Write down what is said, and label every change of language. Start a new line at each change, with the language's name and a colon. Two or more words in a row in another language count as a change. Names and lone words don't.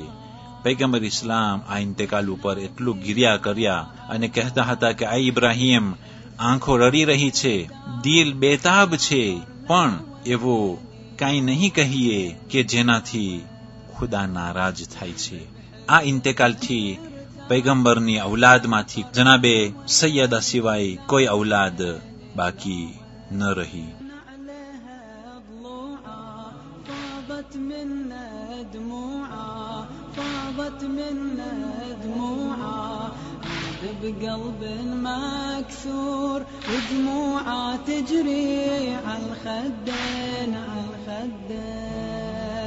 Gujarati: પૈગંબર ઇસ્લામ આ ઇન્તકાલ ઉપર એટલું ગિર્યા કર્યા અને કહેતા હતા કે આ ઇબ્રાહીમ આંખો રડી રહી છે, દિલ બેતાબ છે, પણ એવો કાંઈ નહીં કહીએ કે જેનાથી ખુદા નારાજ થાય છે. આ ઇન્તકાલથી પૈગંબરની ઔલાદમાંથી જનાબે સૈયદા સિવાય કોઈ ઔલાદ બાકી ન રહી.
Arabic: منا دموعه فاضت منا دموعه. عاد بقلب مكسور ودموعه تجري عالخدين عالخدين.